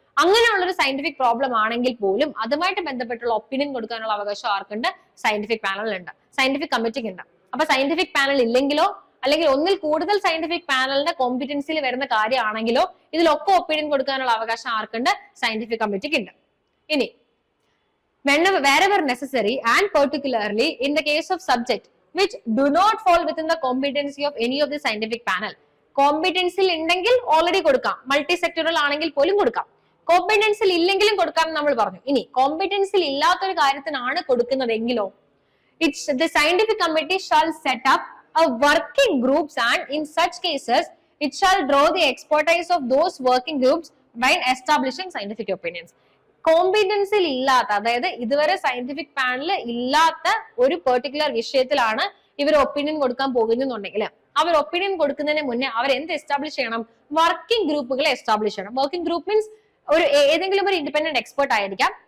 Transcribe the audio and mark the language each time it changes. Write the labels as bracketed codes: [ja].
[ml] അങ്ങനെയുള്ള ഒരു scientific problem ആണെങ്കിൽ പോലും അതുമായിട്ട് ബന്ധപ്പെട്ടുള്ള ഒപ്പീനിയൻ കൊടുക്കാനുള്ള അവകാശം ആർക്കുണ്ട്, സയന്റിഫിക് പാനലുണ്ട്, സയന്റിഫിക് കമ്മിറ്റിക്ക് ഉണ്ട്. അപ്പൊ സയന്റിഫിക് പാനൽ ഇല്ലെങ്കിലോ അല്ലെങ്കിൽ ഒന്നിൽ കൂടുതൽ സയന്റിഫിക് പാനലിന്റെ കോമ്പിറ്റൻസിയിൽ വരുന്ന കാര്യമാണെങ്കിലോ ഇതിലൊക്കെ ഒപ്പീനിയൻ കൊടുക്കാനുള്ള അവകാശം ആർക്കുണ്ട്, സയന്റിഫിക് കമ്മിറ്റിക്ക് ഉണ്ട്. ഇനി [en] wherever necessary and particularly in the case of subject which do not fall within the competency of any of the scientific panel, [ml] കോമ്പിറ്റൻസിൽ ഉണ്ടെങ്കിൽ ഓൾറെഡി കൊടുക്കാം, മൾട്ടി സെക്ടറൽ ആണെങ്കിൽ പോലും കൊടുക്കാം. കോമ്പിറ്റൻസിൽ ഇല്ലെങ്കിലും കൊടുക്കാം നമ്മൾ പറഞ്ഞു. ഇനി കോമ്പിറ്റൻസിൽ ഇല്ലാത്തൊരു കാര്യത്തിനാണ് കൊടുക്കുന്നതെങ്കിലോ, [en] the scientific committee shall set up a working groups and in such cases it shall draw the expertise of those working groups by establishing scientific opinions. [ml] കോമ്പിറ്റൻസിൽ ഇല്ലാത്ത, അതായത് ഇതുവരെ സയന്റിഫിക് പാനൽ ഇല്ലാത്ത ഒരു പെർട്ടിക്കുലർ വിഷയത്തിലാണ് ഇവർ ഒപ്പീനിയൻ കൊടുക്കാൻ പോകുന്നുണ്ടെങ്കിൽ അവർ ഒപ്പീനിയൻ കൊടുക്കുന്നതിന് മുന്നേ അവർ എന്ത് എസ്റ്റാബ്ലിഷ് ചെയ്യണം, വർക്കിംഗ് ഗ്രൂപ്പുകളെ എസ്റ്റാബ്ലിഷ് ചെയ്യണം. വർക്കിംഗ് ഗ്രൂപ്പ് മീൻസ് ഏതെങ്കിലും ഒരു ഇൻഡിപെൻഡന്റ് എക്സ്പെർട്ട് ആയിരിക്കാം.